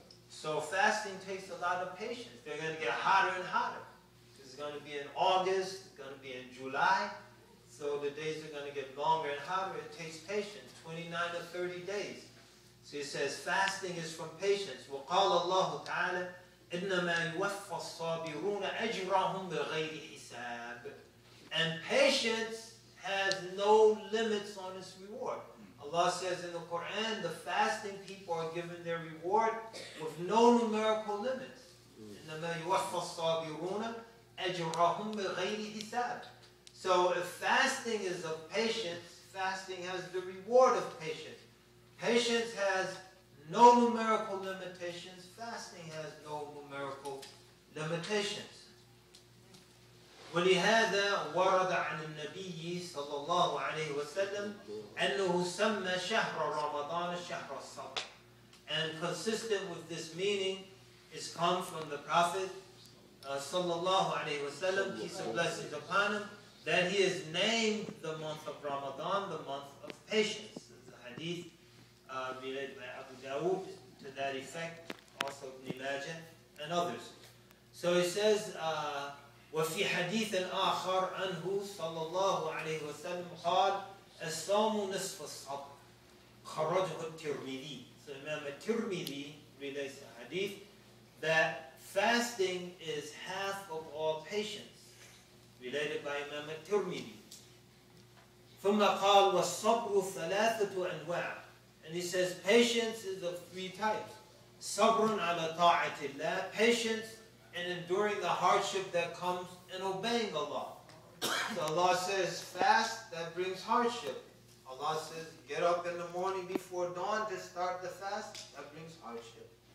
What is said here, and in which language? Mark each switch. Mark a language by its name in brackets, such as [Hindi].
[English] So fasting takes a lot of patience. They're going to get hotter and hotter. It's going to be in August. It's going to be in July. So the days are going to get longer and hotter. It takes patience, 29 to 30 days. So he says fasting is from patience. [Arabic] وقال الله تعالى إنما يوفى الصابرون أجرهم بغير حساب. [English] And patience has no limits on its reward. Allah says in the Quran, the fasting people are given their reward with no numerical limits. [Arabic] إنما يوفى الصابرون أجرهم بغير حساب. [English] So if fasting is of patience, fasting has the reward of patience. Patience has no numerical limitations. Fasting has no numerical limitations. [Arabic] ولهذا ورد عن النبي صلى الله عليه وسلم أنه سمى شهر رمضان شهر الصبر. [English] And consistent with this meaning is come from the Prophet sallallahu alaihi wasallam, peace and blessings upon him, that he has named the month of Ramadan the month of patience. There's a hadith related by Abu Dawood to that effect, also Ibn Majah and others. So he says, [Arabic] وفي حديث آخر عنه صلى الله عليه وسلم قال الصوم نصف الصبر خرجه الترمذي. [English] So Imam al-Tirmidhi relates a hadith that fasting is half of all patience, related by Imam al-Tirmidhi. [Arabic] ثم قال والصبر ثلاثة أنواع. [English] And he says patience is of 3 types. [Arabic] صبر على طاعة الله, [English] patience and enduring the hardship that comes in obeying Allah. So Allah says fast, that brings hardship. Allah says get up in the morning before dawn to start the fast, that brings hardship.